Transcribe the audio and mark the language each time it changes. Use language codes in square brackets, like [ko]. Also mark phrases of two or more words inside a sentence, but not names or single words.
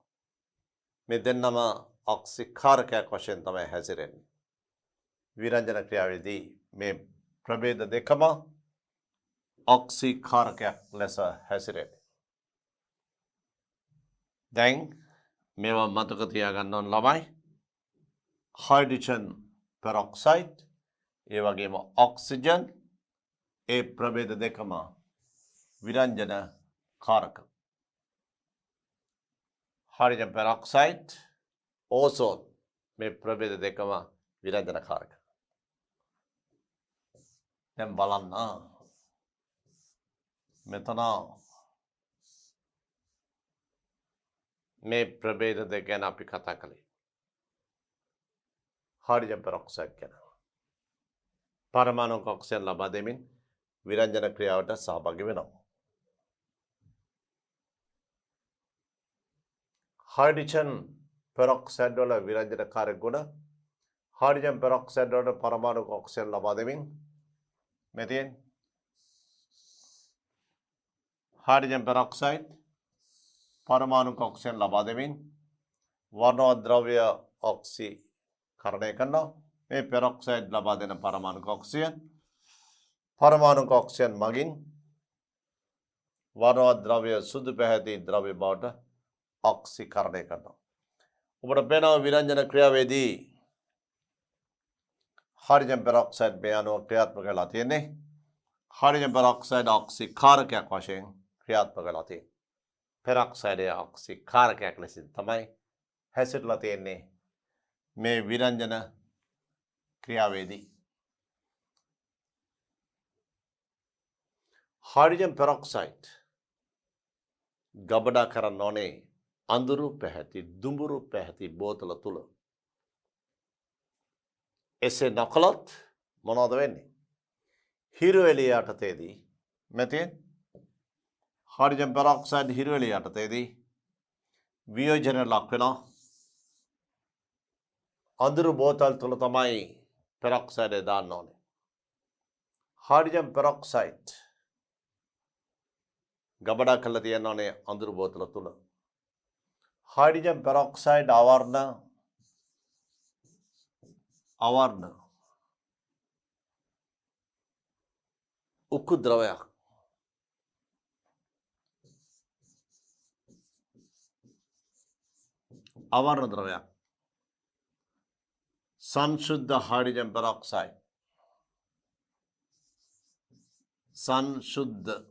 [si] මේ දෙන්නම ඔක්සිකාරකයක් වශයෙන් තමයි හැසිරෙන්නේ. විරංජන ක්‍රියාවේදී මේ ප්‍රභේද දෙකම ඔක්සිකාරකයක් ලෙස හැසිරෙන්නේ. දැන් මේවා මතක තියාගන්න ඕන ළමයි. [en] hydrogen peroxide [si] ඒ වගේම ඔක්සිජන් ඒ ප්‍රභේද දෙකම විරංජන කාරක. [en] hydrogen peroxide [si] ඕසෝන් මේ ප්‍රභේද දෙකම විරංජන කාරක. දැන් බලන්න මෙතන මේ ප්‍රභේද දෙක ගැන අපි කතා කළේ. [en] hydrogen peroxide ගැන. [si] පරමාණුක ඔක්සිජන් ලබා දෙමින් විරංජන ක්‍රියාවට සහභාගී වෙනවා. [en] hydrogen peroxide [si] වල විරංජනකාරක ගුණ [en] hydrogen peroxide [si] වල පරමාණුක ඔක්සිජන් ලබා දෙමින් මේ තියෙන [en] hydrogen peroxide [si] පරමාණුක ඔක්සිජන් ලබා දෙමින් වර්ණවත් ද්‍රව්‍ය ඔක්සීකරණය කරනවා. මේ पेरोक्साइड ලබා දෙන පරමාණුක ඔක්සිජන් මගින් වර්ණවත් ද්‍රව්‍ය සුදු පැහැති ද්‍රව්‍ය බවට ඔක්සීකරණය කරනවා. ඔබට පේනවා විරංජන ක්‍රියාවේදී [en] hydrogen peroxide [si] මේ අනුව ක්‍රියාත්මක වෙලා තියෙන්නේ. [en] hydrogen peroxide [si] ඔක්සීකාරකයක් වශයෙන් ක්‍රියාත්මක වෙලා තියෙන්නේ. पेरोक्साइड ඔක්සීකාරකයක් ලෙස තමයි හැසිරලා තියෙන්නේ මේ විරංජන ක්‍රියාවේදී. [en] hydrogen peroxide [si] ගබඩා කරන්න ඕනේ අඳුරු පැහැති දුඹුරු පැහැති බෝතල තුල. එසේ නොකළොත් මොනවද වෙන්නේ? හිරු එළිය යටතේදී මෙතෙන් [en] hydrogen peroxide [si] හිරු එළිය යටතේදී වියෝජන ලක් වෙනවා. අඳුරු බෝතල් තුල තමයි पेरोक्साइड දාන්න ඕනේ. [en] hydrogen peroxide [si] ගබඩා කරලා තියන්න ඕනේ අඳුරු බෝතල තුල. [en] hydrogen peroxide [si] අවර්ණ උක්කු ද්‍රවයක්. අවර්ණ ද්‍රවයක්. සංශුද්ධ [en] hydrogen peroxide [si] संशुद्ध